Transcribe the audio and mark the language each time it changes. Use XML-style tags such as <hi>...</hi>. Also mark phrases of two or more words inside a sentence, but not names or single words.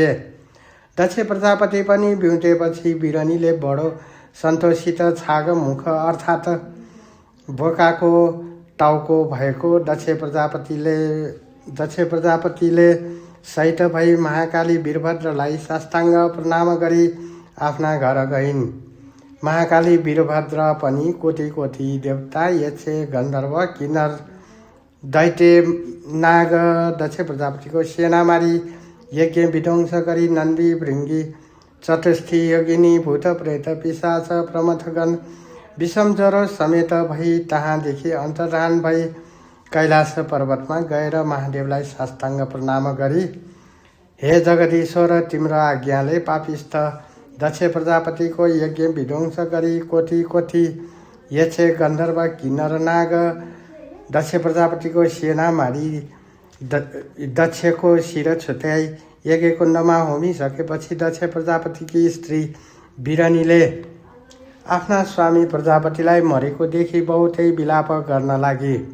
<ne>दक्ष प्रजापति पनि बिउतेपछि बिरानीले बडो सन्तोषित छाग मुख अर्थात् बोकाको टाउको भएको दक्ष प्रजापतिले सहित भई महाकाली वीरभद्रलाई साष्टाङ्ग प्रणाम गरी आफ्ना घर गइन्। महाकाली वीरभद्र पनि कोटि कोटि देवता, यक्ष, गन्धर्व, किन्नर, दैत्य, नाग दक्ष प्रजापतिको सेना मारी यज्ञ विध्वंस गरी नन्दी, भृङ्गी, चतुष्ठी, योगिनी, भूत, प्रेत, पिशाच, प्रमथगण, विषम ज्वरो समेत भई तहाँदेखि अन्तर्धान भई कैलाश पर्वतमा गएर महादेवलाई साष्टाङ्ग प्रणाम गरी, हे जगदीश्वर, तिम्रो आज्ञाले पापिष्ठ दक्ष प्रजापतिको यज्ञ विध्वंस गरी कोटि कोटि यक्ष, गन्धर्व, किन्नर, नाग दक्ष प्रजापतिको सेना मारी दक्षको शिर छुट्याई यज्ञ कुण्डमा होमिसकेपछि दक्ष प्रजापतिकी स्त्री बिरानीले आफ्ना स्वामी प्रजापतिलाई मरेको देखि बहुतै विलाप गर्न लागि।</ne>